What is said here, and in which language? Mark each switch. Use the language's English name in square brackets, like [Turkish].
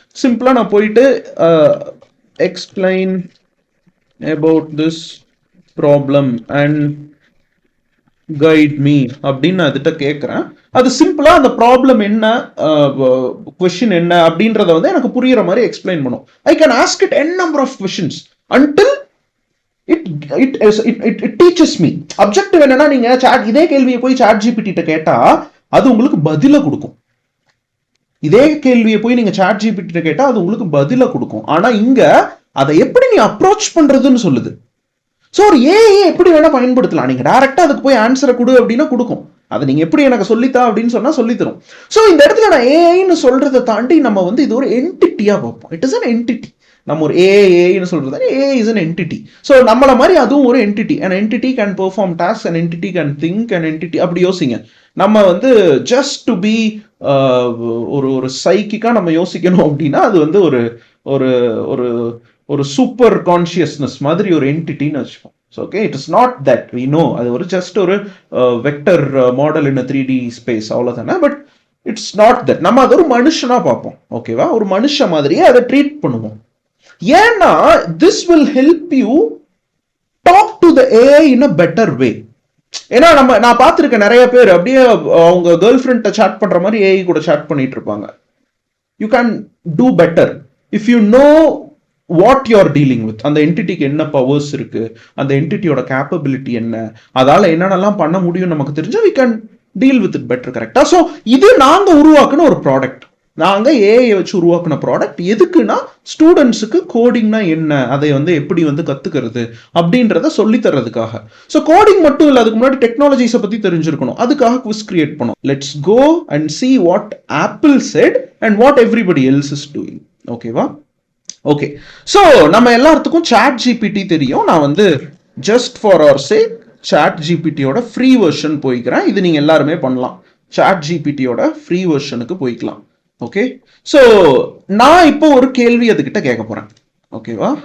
[Tamil] சிம்பிளா நான் போயிட்டு [English] explain about this problem and guide me [Tamil] அப்படின்னு நான் இதுகிட்ட கேட்குறேன். அது சிம்பிளா அந்த ப்ராப்ளம் என்ன, கொஸ்டின் என்ன அப்படின்றத வந்து எனக்கு புரியுற மாதிரி எக்ஸ்பிளைன் பண்ணும். [English] I can ask it n number of questions until it teaches me. [Tamil] Objective என்னன்னா, நீங்க இதே கேள்வியை போய் சாட் ஜிபிடி கேட்டா அது உங்களுக்கு பதில கொடுக்கும். இதே கேள்வியை போய் நீங்க சாட் ஜிபிடி கேட்டா அது உங்களுக்கு பதில கொடுக்கும். ஆனா இங்க அதை எப்படி நீ அப்ரோச் பண்றதுன்னு சொல்லுது. ஸோ ஒரு ஏஐ எப்படி வேணா பயன்படுத்தலாம். நீங்க டைரக்டா அதுக்கு போய் ஆன்சரை கொடு அப்படின்னா கொடுக்கும். அதை நீங்க எப்படி எனக்கு சொல்லித்தா அப்படின்னு சொன்னா சொல்லித்தரும். ஸோ இந்த இடத்துல நான் ஏஐன்னு சொல்றதை தாண்டி நம்ம வந்து இது ஒரு என்டிட்டியா பார்ப்போம். [English] It is an entity. [Tamil] நம்ம ஒரு ஏஐன்னு சொல்றது, [English] AI is an entity. [Tamil] So நம்மள மாதிரி அதுவும் ஒரு entity. [English] an entity can perform tasks, an entity can think, an entity. [Tamil] அப்படி யோசிங்க. நம்ம வந்து ஜஸ்ட் டு பி ஒரு சைக்கிக்கா நம்ம யோசிக்கணும் அப்படின்னா அது வந்து ஒரு ஒரு ஒரு ஒரு சூப்பர் கான்சியஸ்னஸ் மாதிரி ஒரு என்டிட்டின்னு வச்சுப்போம். [English] So okay, it is not that we know. அது ஒரு just ஒரு vector model in 3D space, [Tamil] அவ்வளோதானே. [English] But it's not that. [Tamil] நம்ம அது ஒரு மனுஷனா பார்ப்போம். ஓகேவா? ஒரு மனுஷ மாதிரியே அதை ட்ரீட் பண்ணுவோம். ஏன்னா [English] this will help you talk to the AI in a better way. [Tamil] ஏன்னா நான் பார்த்துருக்கேன் நிறைய பேர் அப்படியே அவங்க கேர்ள் ஃப்ரெண்ட்டை சாட் பண்ற மாதிரி ஏஐ கூட சாட் பண்ணிட்டு இருப்பாங்க. [English] You can do better if you know what you are dealing with. [Tamil] அந்த என்டிட்டிக்கு என்ன பவர்ஸ் இருக்கு, அந்த என்டிட்டியோட கேப்பபிலிட்டி என்ன, அதால என்னென்னலாம் பண்ண முடியும் நமக்கு தெரிஞ்சா [English] we can deal with it better. [Tamil] கரெக்டா? ஸோ இது நாங்க உருவாக்குன ஒரு ப்ராடக்ட். நாங்க ஏஐ வச்சு உருவாக்குன ப்ராடக்ட். எதுக்குன்னா ஸ்டூடெண்ட்ஸுக்கு கோடிங்னா என்ன, அதை வந்து எப்படி வந்து கத்துக்கிறது அப்படின்றத சொல்லி தர்றதுக்காக. ஸோ கோடிங் மட்டும் இல்லை, அதுக்கு முன்னாடி டெக்னாலஜிஸை பத்தி தெரிஞ்சிருக்கணும். அதுக்காக குவிஸ் கிரியேட் பண்ணோம். [English] Let's go and see what Apple said and what everybody else is doing. [Tamil] ஓகேவா? ஓகே, ஸோ நம்ம எல்லாத்துக்கும் சாட் ஜிபிடி தெரியும். நான் வந்து [English] just for our sake [Tamil] chat ஜிபிடியோட free version போய்க்கிறேன். இது நீங்க எல்லாருமே பண்ணலாம். சாட் ஜிபிடியோட ஃப்ரீ வெர்ஷனுக்கு போய்க்கலாம். ஓகே, ஸோ நான் இப்போ ஒரு கேள்வி அதுகிட்ட கேட்க போறேன். ஓகேவா?